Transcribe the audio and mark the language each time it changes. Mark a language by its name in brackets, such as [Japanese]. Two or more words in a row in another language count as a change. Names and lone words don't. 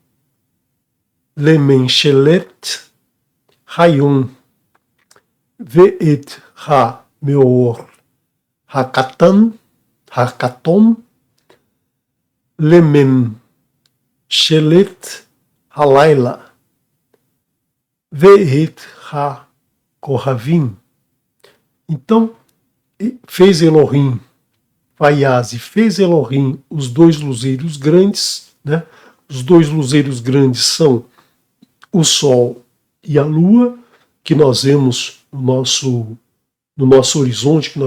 [Hebrew] ממשלת היום ואת המאור הקטן לממשלת הלילה ואת הכוכבים. [Portuguese] Então, fez Elohim, Vaiaz, e fez Elohim os dois luzeiros grandes, né? Os dois luzeiros grandes são o Sol e a Lua, que nós vemos no nosso horizonte, que